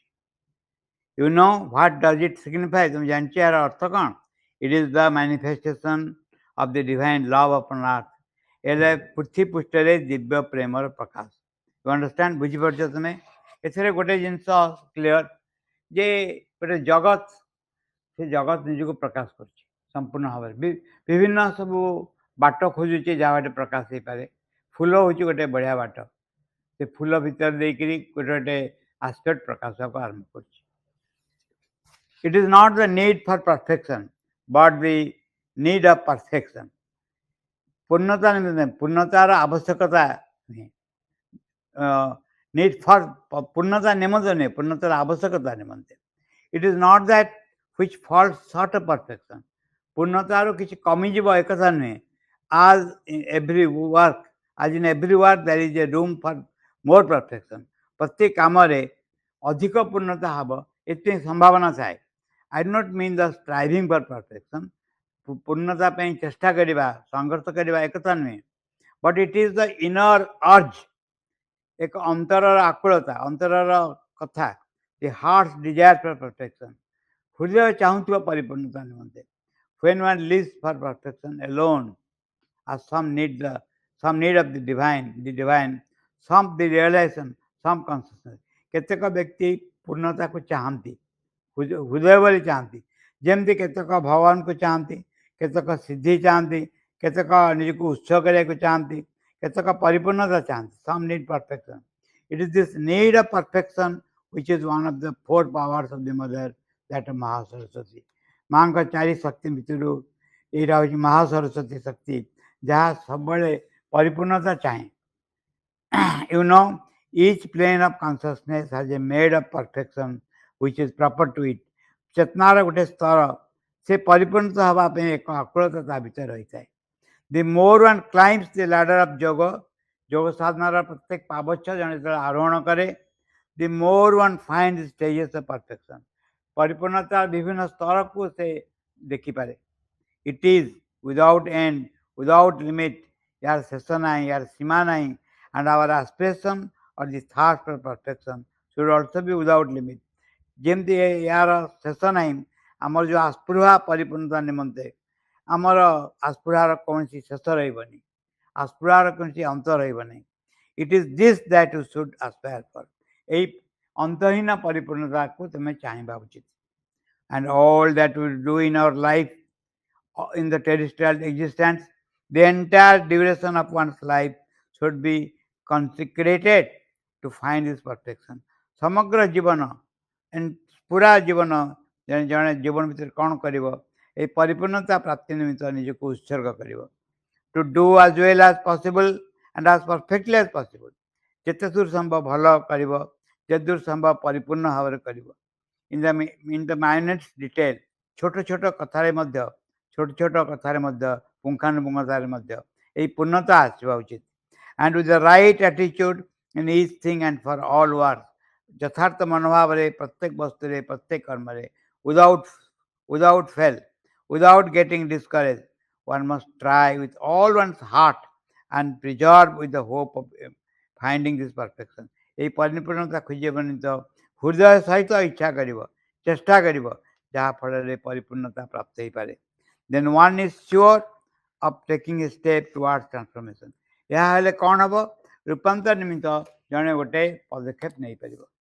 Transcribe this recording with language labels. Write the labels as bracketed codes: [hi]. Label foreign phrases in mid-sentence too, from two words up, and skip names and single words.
[en] You know what does it signify? [or] ତୁମେ ଜାଣିଛ ଏହାର ଅର୍ଥ କ'ଣ? [en] It is the manifestation of the divine love upon earth. [or] ଏଇଟା ପୃଥିବୀ ପୃଷ୍ଠରେ ଦିବ୍ୟ ପ୍ରେମର ପ୍ରକାଶ. [en] You understand? [or] ବୁଝିପାରୁଛ ତୁମେ? ଏଥିରେ ଗୋଟେ ଜିନିଷ କ୍ଲିଅର ଯେ ଗୋଟେ ଜଗତ, ସେ ଜଗତ ନିଜକୁ ପ୍ରକାଶ କରୁଛି ସମ୍ପୂର୍ଣ୍ଣ ଭାବରେ. ବିଭିନ୍ନ ସବୁ ବାଟ ଖୋଜୁଛି ଯାହା ବାଟେ ପ୍ରକାଶ ହେଇପାରେ. ଫୁଲ ହେଉଛି ଗୋଟେ ବଢ଼ିଆ ବାଟ. ସେ ଫୁଲ ଭିତରେ ଦେଇକରି ଗୋଟେ ଗୋଟେ ଆସ୍ପେକ୍ଟ ପ୍ରକାଶ ହେବାକୁ ଆରମ୍ଭ କରୁଛି. [en] It is not the need for perfection, but the need of perfection. [or] ପୂର୍ଣ୍ଣତା ନିମନ୍ତେ ପୂର୍ଣ୍ଣତାର ଆବଶ୍ୟକତା ନୁହେଁ. [en] need for [or] ପୂର୍ଣ୍ଣତା ନିମନ୍ତେ ନୁହେଁ, ପୂର୍ଣ୍ଣତାର ଆବଶ୍ୟକତା ନିମନ୍ତେ. [en] It is not that which falls short of perfection. [or] ପୂର୍ଣ୍ଣତାରୁ କିଛି କମିଯିବ ଏକଥା ନୁହେଁ. [en] As in every work there is a room for more perfection. [or] ପ୍ରତ୍ୟେକ କାମରେ ଅଧିକ ପୂର୍ଣ୍ଣତା ହେବ ଏଥିପାଇଁ ସମ୍ଭାବନା ଥାଏ. [en] I do not mean the striving for perfection. [or] ପୂର୍ଣ୍ଣତା ପାଇଁ ଚେଷ୍ଟା କରିବା, ସଂଘର୍ଷ କରିବା ଏକଥା ନୁହେଁ. [en] But it is the inner urge, [or] ଏକ ଅନ୍ତରର ଆକୁଳତା, ଅନ୍ତରର କଥା. [en] The heart's desire for perfection. [or] ହୃଦୟ ଚାହୁଁଥିବା ପରିପୂର୍ଣ୍ଣତା ନିମନ୍ତେ. [en] When one lives for perfection alone, as some need of the divine, some the realization, some consciousness. [or] କେତେକ ବ୍ୟକ୍ତି ପୂର୍ଣ୍ଣତାକୁ ଚାହାନ୍ତି, ହୃଦୟ ବୋଲି ଚାହାନ୍ତି. ଯେମିତି କେତେକ ଭଗବାନଙ୍କୁ ଚାହାନ୍ତି, କେତେକ ସିଦ୍ଧି ଚାହାନ୍ତି, କେତେକ ନିଜକୁ ଉତ୍ସର୍ଗ କରିବାକୁ ଚାହାନ୍ତି, କେତେକ ପରିପୂର୍ଣ୍ଣତା ଚାହାନ୍ତି. [en] Some need perfection. It is this need of perfection which is one of the four powers of the mother, that ମହାସରସ୍ୱତୀ. [or] ମାଙ୍କ ଚାରି ଶକ୍ତି ଭିତରୁ ଏଇଟା ହେଉଛି ମହାସରସ୍ୱତୀ ଶକ୍ତି, ଯାହା ସବୁବେଳେ ପରିପୂର୍ଣ୍ଣତା ଚାହେଁ. [en] Each plane of consciousness has a made of perfection which is proper to it. [or] ଚେତନାର ଗୋଟେ ସ୍ତର, ସେ ପରିପୂର୍ଣ୍ଣତା ହେବା ପାଇଁ ଏକ ଆକୁଳତା ତା ଭିତରେ ରହିଥାଏ. [en] The more one climbs the ladder of [or] ଯୋଗ ସାଧନାର ପ୍ରତ୍ୟେକ ପାବଚ୍ଛ ଜଣେ ଯେତେବେଳେ ଆରୋହଣ କରେ, [en] the more one finds stages of perfection. [or] ପରିପୂର୍ଣ୍ଣତାର ବିଭିନ୍ନ ସ୍ତରକୁ ସେ ଦେଖିପାରେ. [en] It is without end, without limit. [or] ଏହାର ଶେଷ ନାହିଁ, ଏହାର ସୀମା ନାହିଁ. [en] And our aspiration or the thirst for perfection should also be without limit. [or] ଯେମିତି ଏହାର ଶେଷ ନାହିଁ, ଆମର ଯେଉଁ ଆସ୍ପୃହା ପରିପୂର୍ଣ୍ଣତା ନିମନ୍ତେ ଆମର ଆସ୍ପୃହାର କୌଣସି ଶେଷ ରହିବନି, ଆସ୍ପୃହାର କୌଣସି ଅନ୍ତ ରହିବନି. [en] It is this that you should aspire for. [or] ଏଇ ଅନ୍ତହୀନ ପରିପୂର୍ଣ୍ଣତାକୁ ତୁମେ ଚାହିଁବା ଉଚିତ. [en] And all that we do in our life, in the terrestrial existence, the entire duration of one's life should be consecrated to find this perfection. [or] ସମଗ୍ର ଜୀବନ, ପୁରା ଜୀବନ ଜଣେ ଜୀବନ ଭିତରେ କ'ଣ କରିବ? ଏହି ପରିପୂର୍ଣ୍ଣତା ପ୍ରାପ୍ତି ନିମିତ୍ତ ନିଜକୁ ଉତ୍ସର୍ଗ କରିବ. [en] To do as well as possible and as perfectly as possible. [or] ଯେତେ ଦୂର ସମ୍ଭବ ଭଲ କରିବ, ଯେତେ ଦୂର ସମ୍ଭବ ପରିପୂର୍ଣ୍ଣ ଭାବରେ କରିବ. [en] In the minute detail, [or] ଛୋଟ ଛୋଟ କଥାରେ ମଧ୍ୟ ପୁଙ୍ଖାନୁପୁଙ୍ଖତାରେ ମଧ୍ୟ ଏହି ପୂର୍ଣ୍ଣତା ଆସିବା ଉଚିତ. [en] And with the right attitude in each thing and for all work. [or] ଯଥାର୍ଥ ମନୋଭାବରେ ପ୍ରତ୍ୟେକ ବସ୍ତୁରେ, ପ୍ରତ୍ୟେକ କର୍ମରେ, [en] without fail, without getting discouraged, one must try with all one's heart and preserve with the hope of finding this perfection. [or] এই ପରିପୂର୍ଣ୍ଣତା ଖୋଜିବ ନିମିତ୍ତ ହୃଦୟ ସହିତ ଇଚ୍ଛା କରିବ, ଚେଷ୍ଟା କରିବ, ଯାହାଫଳରେ ପରିପୂର୍ଣ୍ଣତା ପ୍ରାପ୍ତ ହେଇପାରେ। [en] Then one is sure of taking a step towards transformation. [or] ଏହା ହେଲେ କ'ଣ ହେବ? ରୂପାନ୍ତର ନିମିତ୍ତ ଜଣେ ଗୋଟେ ପଦକ୍ଷେପ ନେଇପାରିବ।